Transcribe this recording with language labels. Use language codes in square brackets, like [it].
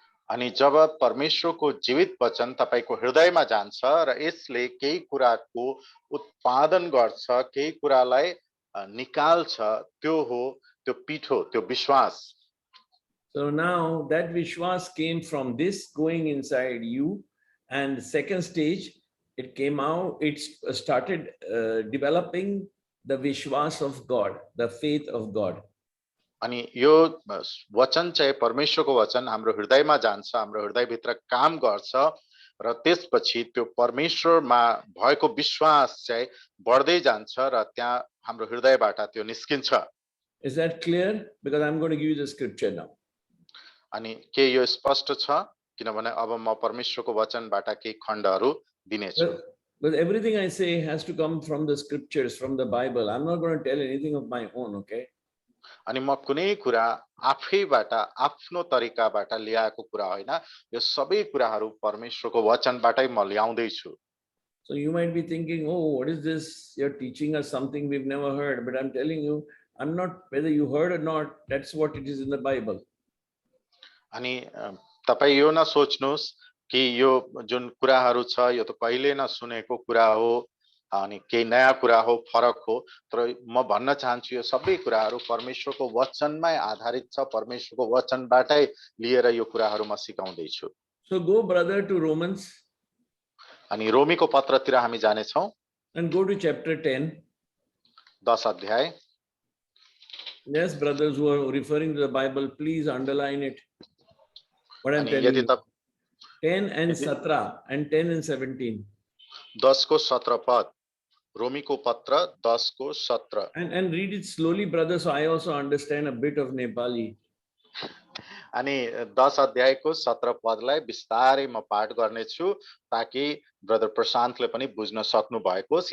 [ne] अनि जब परमेश्वरको जीवित वचन तपाईको हृदयमा जान्छ र यसले केही कुराको उत्पादन गर्छ, केही कुरालाई निकाल्छ, त्यो हो त्यो पिठो, त्यो विश्वास। [en] So now that vishwas came from this going inside you, and the second stage, it came out, it started developing the vishwas of God, the faith of God. [ne] अनि यो वचन चाहिँ परमेश्वरको वचन हाम्रो हृदयमा जान्छ, हाम्रो हृदयभित्र काम गर्छ र त्यसपछि त्यो परमेश्वरमा भएको विश्वास चाहिँ बढ्दै जान्छ र त्यहाँ हाम्रो हृदयबाट त्यो निस्किन्छ। [en] Is that clear? Because I'm going to give you the scripture now. [ne] अनि के यो स्पष्ट छ? किनभने अब म परमेश्वरको वचनबाट केही खण्डहरू दिनेछु। [en] But everything I say has to come from the scriptures, from the Bible. I'm not going to tell anything of my own, okay? [ne] अनि म कुनै कुरा आफैबाट आफ्नो तरिकाबाट ल्याएको कुरा होइन, यो सबै कुराहरू परमेश्वरको वचनबाटै म ल्याउँदै छु। [en] So you might be thinking, oh, what is this? You're teaching us something we've never heard. But I'm telling you, I'm not, whether you heard or not, that's what it is in the Bible. [ne] अनि तपाई यो न सोच्नुस् कि यो जुन कुराहरू छ यो त कहिले न सुनेको कुरा हो अनि केही नयाँ कुरा हो, फरक हो, तर म भन्न चाहन्छु यो सबै कुराहरू परमेश्वरको वचनमै आधारित छ, परमेश्वरको वचनबाटै लिएर यो कुराहरू म सिकाउँदै छु। [en] So go, brother, to Romans. [ne] अनि रोमीको पत्रतिर हामी जाने छौं। [en] And go to chapter 10. [ne] 10 अध्याय। [en] Yes, brothers who are referring to the Bible, please underline it. What I'm telling you. 10 and 17 and 10 and 17. [ne] 10 को 17 पद, रोमीको पत्र 10 को 17। [en] And read it slowly, brother, so I also understand a bit of Nepali. [ne] अनि 10 अध्यायको 17 पदलाई विस्तारै म पाठ गर्ने छु ताकि ब्रदर प्रशान्तले पनि बुझ्न सक्नु भएको होस्।